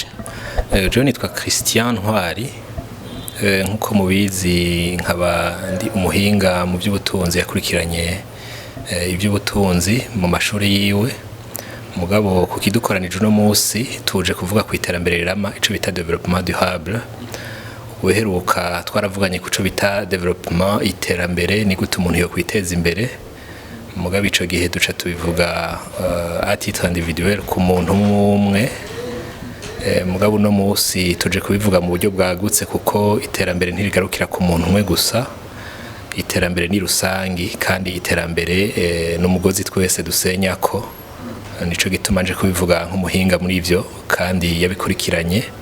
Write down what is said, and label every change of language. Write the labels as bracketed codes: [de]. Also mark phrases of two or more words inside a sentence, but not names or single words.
[rn] Je nitwa Christian Ntwari, nkuko mubizi nkaba ndi umuhinga mu by'ubutunzi, yakurikiranye iby'ubutunzi mu mashuri yiwe. Mugabo kukidukoranije no munsi tuje kuvuga ku iterambere rirama, ico bita [fr] développement durable. [rn] Uheruka twaravuganye kuco bita development, iterambere ni gute umuntu yo kwiteza imbere. Mugabo ico gihe duca tubivuga [fr] à titre individuel [rn] ku muntu umwe. Mugabo no munsi tuje kubivuga mu buryo bwagutse, kuko iterambere ntirigarukira ku muntu umwe gusa. Iterambere ni rusangi, kandi iterambere n'umugozi twese dusenyako. Nico gituma nje kubivuga nk'umuhinga muri ivyo, kandi yabikurikiranye.